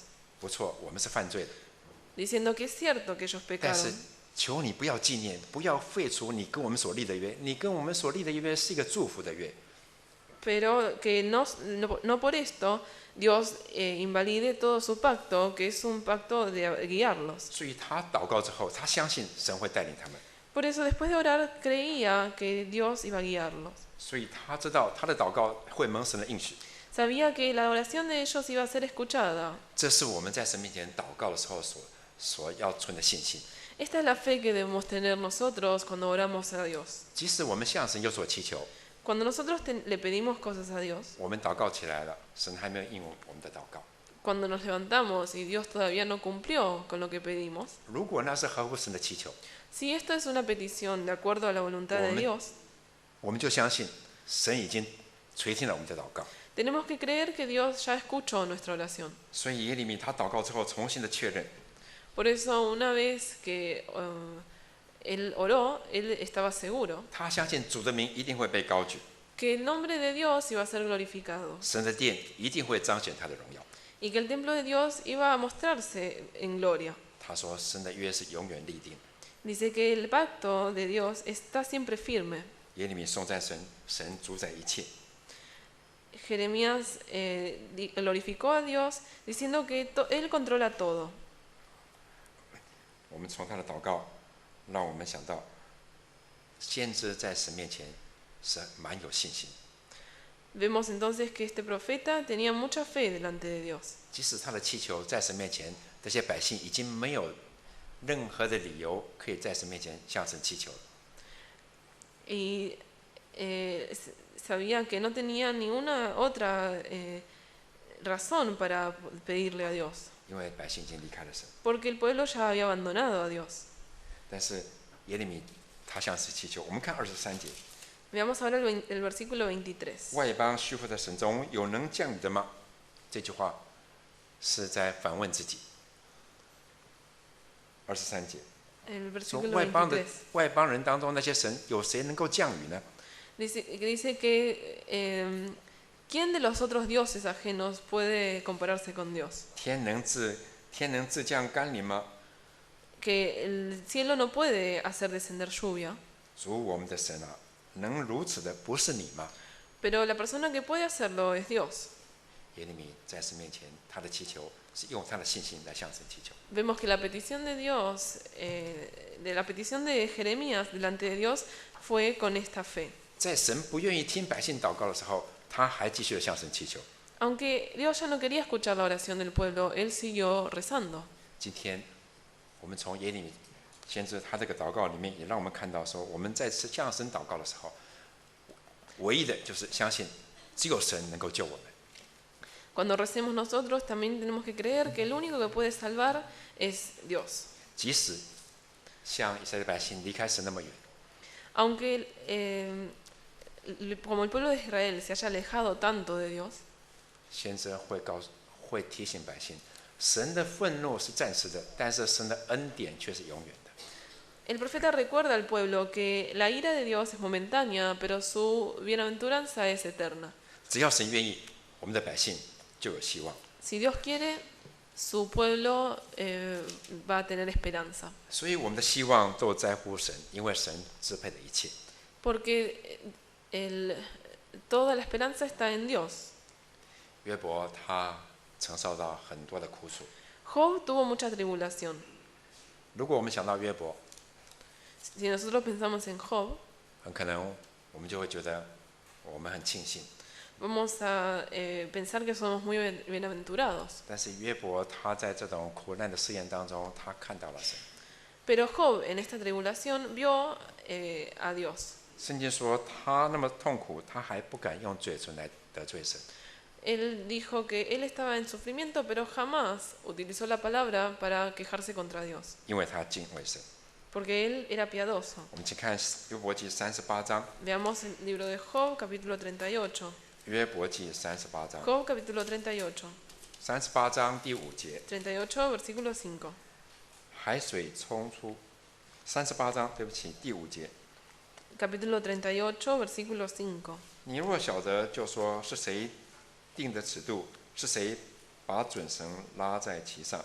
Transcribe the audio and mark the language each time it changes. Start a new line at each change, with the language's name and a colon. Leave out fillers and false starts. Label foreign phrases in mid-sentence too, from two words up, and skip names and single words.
Chinese: 不错，我们是犯罪的，
Spanish: diciendo que es cierto que ellos
Chinese: 但是
Spanish: pecaron,
Chinese: 求你不要纪念，不要废除你跟我们所立的约。你跟我们所立的约是一个祝福的约。
Spanish: pero que no por esto Dios invalide todo su pacto, que es un pacto de guiarlos.
Chinese: 所以他祷告之后，他相信神会带领他们，
Spanish: Por eso después de orar creía que Dios iba a guiarlos.
Chinese: 所以他知道他的祷告会蒙神的应许。
Spanish: Sabía que la oración de ellos iba a ser escuchada.
Chinese: 这是我们在神面前祷告的时候所要存的信心。
Spanish: Esta es la fe que debemos tener nosotros cuando oramos a Dios.
Chinese: 即使我们向神有所祈求，
Spanish: Cuando nosotros le pedimos cosas a Dios,
Chinese: 我们祷告起来了，神还没有应我们的祷告。
Spanish: cuando nos levantamos y Dios todavía no cumplió con lo que pedimos,
Chinese: 如果那是合乎神的祈求，
Spanish: si esto es una petición de acuerdo a la voluntad de Dios,
Chinese: 我们就相信神已经垂听了我们的祷告。
Spanish: tenemos que creer que Dios ya escuchó nuestra oración.
Chinese: 所以耶利米他祷告之后，重新的确认，
Spanish: Por eso una vez que él oró, él estaba seguro
Chinese: 他相信主的名一定会被高举，
Spanish: que el nombre de Dios iba a ser glorificado
Chinese: 神的殿一定会彰显他的荣耀。
Spanish: y que el templo de Dios iba a mostrarse en gloria.
Chinese: 他说，神的约是永远立定。
Spanish: Dice que el pacto de Dios está siempre firme.
Chinese: 耶利米颂赞神，神主宰一切。
Spanish: Jeremías glorificó a Dios diciendo que Él controla todo.
Chinese: 我们从他的祷告，让我们想到，先知在神面前是蛮有信心，
Spanish: Vemos entonces que este profeta tenía mucha fe delante de Dios.
Chinese: 即使他的祈求在神面前，这些百姓已经没有任何的理由可以在神面前向神祈求了。
Spanish: Y sabía que no tenía ninguna otra razón para pedirle a Dios,
Chinese: 因为百姓已经离开了神。
Spanish: porque el pueblo ya había abandonado a Dios.
Chinese: 但是耶利米他向神祈求，我们看23节，
Spanish: Veamos ahora el versículo 23.
Chinese: 外邦虚浮的神中有能降雨的吗？这句话是在反问自己。23节
Spanish: El
Chinese: 说
Spanish: versículo
Chinese: 外 23 邦人当中那些神有谁能够降雨呢？
Spanish: dice que ¿quién de los otros dioses ajenos puede compararse con Dios?
Chinese: 天能自降甘霖吗？
Spanish: Que el cielo no puede hacer descender lluvia,
Chinese: 主我们的神啊，能如此的不是你吗？
Spanish: pero la persona que puede hacerlo es Dios.
Chinese: 耶利米在神面前，他的祈求是用他的信心来向神祈求。
Spanish: Vemos que la petición de Dios, de la petición de Jeremías delante de Dios fue con esta fe.
Chinese: 在神不愿意听百姓祷告的时候，他还继续的向神祈求。
Spanish: Aunque Dios ya no quería escuchar la oración del pueblo, él siguió rezando.
Chinese: 今天，我们从耶利米先知他这个祷告里面，也让我们看到说，我们在向神祷告的时候，唯一的就是相信只有神能够救我们。
Spanish: Cuando recemos nosotros también tenemos que creer que el único que puede salvar es Dios.
Chinese: 即使像以色列百姓离开神那么远，
Spanish: Aunque como el pueblo de Israel se haya alejado tanto de Dios,
Chinese: 先知会提醒百姓，神的愤怒是暂时的，但是神的恩典却是永远的。
Spanish: el profeta recuerda al pueblo que la ira de Dios es momentánea, pero su bienaventuranza es eterna.
Chinese: 只要神愿意，我们的百姓就有希望。
Spanish: Si Dios quiere, su pueblo va a tener esperanza.
Chinese: 所以我们的希望都在乎神，因为神支配的一切。
Spanish: Porque toda la esperanza está en Dios.
Chinese: 约伯他承受到很多的苦楚。
Spanish: Job tuvo mucha tribulación.
Chinese: 如果我们想到约伯，
Spanish: Si nosotros pensamos en Job,
Chinese: 很可能我们就会觉得我们很庆幸。
Spanish: vamos a pensar que somos muy bienaventurados.
Chinese: 但是约伯他在这种苦难的试验当中，他看到了神。
Spanish: Pero Job en esta tribulación vio a Dios.
Chinese: 圣经说他那么痛苦，他还不敢用嘴唇来得罪神。
Spanish: Él dijo que él estaba en sufrimiento, pero jamás utilizó la palabra para quejarse contra Dios,
Chinese: 因为他敬畏神。
Spanish: porque él era piadoso.
Chinese: 我们请看约伯记38章，
Spanish: Veamos el libro de Job, capítulo 38.
Chinese: 约伯记38章，
Spanish: Job, capítulo 38.
Chinese: 38章第5节，
Spanish: 38, versículo 5.
Chinese: 海水冲出。38章，对不起，第5节。
Spanish: Capítulo 38, versículo 5.
Chinese: 你若晓得，就说是谁定的尺度，是谁把准绳拉在其上。